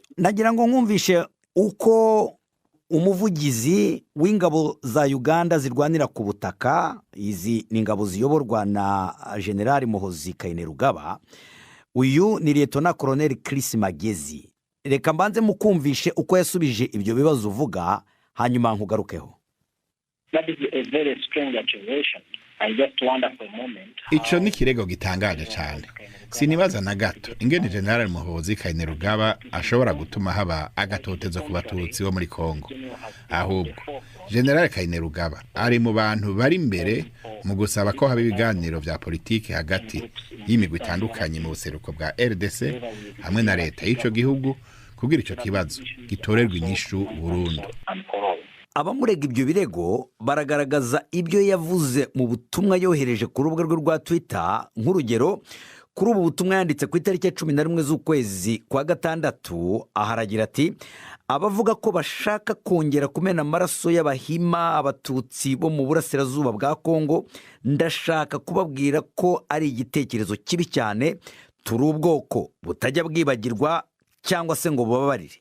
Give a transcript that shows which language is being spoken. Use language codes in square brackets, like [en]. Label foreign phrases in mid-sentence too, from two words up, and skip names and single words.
[rw] Nagira ngo nkumvishe uko umuvugizi w'ingabo za Uganda zirwanira ku butaka, izi ni ingabo ziyoborwa na General Muhozi Kainerugaba, uyu ni Lieutenant Colonel Chris Magezi. Reka mbanze mukumvishe uko yasubije ibyo bibazo uvuga, hanyuma nkugarukeho. [en] That is a very strange accusation. I just wonder for a moment. [rn] Ico ni kirego gitangaje cyane. Sinibaza na gato ingene General Muhozi Kainerugaba ashobora gutuma haba agatotezo ku batutsi bo muri Kongo. Ahubwo General Kainerugaba ari mu bantu bari imbere mu gusaba ko haba ibiganiro vya politiki hagati y'imigwi itandukanye mu buseruko bwa RDC hamwe na leta y'ico gihugu kugira ico kibazo gitorerwa inyishu burundu. [rw] Abamurega ibyo birego baragaragaza ibyo yavuze mu butumwa yohereje ku rubuga rwe rwa Twitter. Nk'urugero, kuri ubu butumwa yanditse ku itariki ya 11 z'ukwezi kwa gatandatu, aharagira ati: abavuga ko bashaka kongera kumena amaraso y'abahima abatutsi bo mu burasirazuba bwa Kongo, ndashaka kubabwira ko ari igitekerezo kibi cyane, turi ubwoko butajya bwibagirwa cyangwa se ngo bubabarire.